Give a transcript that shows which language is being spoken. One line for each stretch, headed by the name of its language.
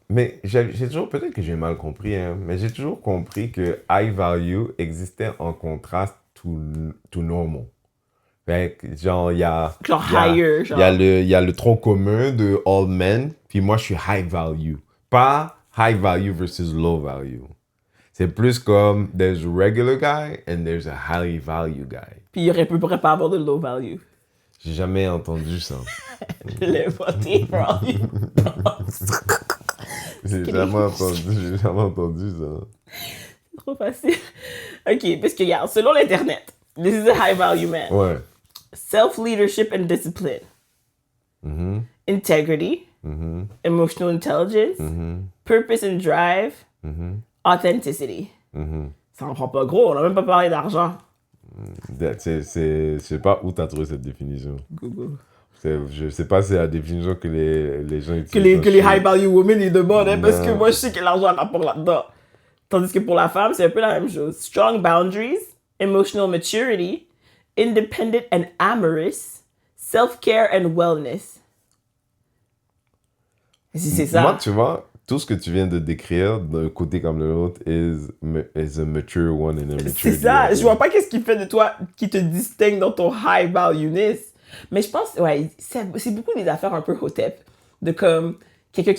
French: Mais j'ai toujours, peut-être que j'ai mal compris, hein, mais j'ai toujours compris que high value existait en contraste
English: to normal.
French: Fait que, genre, il y a le tronc commun de
English: all men,
French: puis moi, je suis high value. Pas high value versus low value. C'est plus comme,
English: there's a regular guy and there's a high value guy.
French: Puis il pourrait pas avoir de low value. J'ai jamais entendu ça. Le voter for all you J'ai jamais entendu ça. Trop facile. OK, parce que, regarde, selon l'Internet, this is a high value man. Ouais.
English: Self-leadership and discipline. Mhm, Integrity. mhm, Emotional intelligence. mhm, Purpose and drive. mhm, Authenticity. mhm.
French: Ça en prend pas gros, on n'a même pas parlé d'argent. Je sais pas où t'as trouvé cette définition. Google. Je sais pas si c'est la définition que les gens utilisent. Que les high value women ils demandent, hein, parce que Non. moi je sais que l'argent a rapport là-dedans. Tandis que pour la femme, c'est un peu la même chose.
English: Strong boundaries, emotional maturity, independent and amorous, self-care and wellness.
French: Et si c'est ça. Moi, tu vois, tout ce que tu viens de décrire d'un côté comme de l'autre
English: is a mature one and a mature
French: C'est ça,
English: the
French: je vois pas qu'est-ce qui fait de toi, qui te distingue dans ton high value-ness. Mais je pense, ouais, c'est beaucoup des affaires un peu hotep. De comme, quelqu'un qui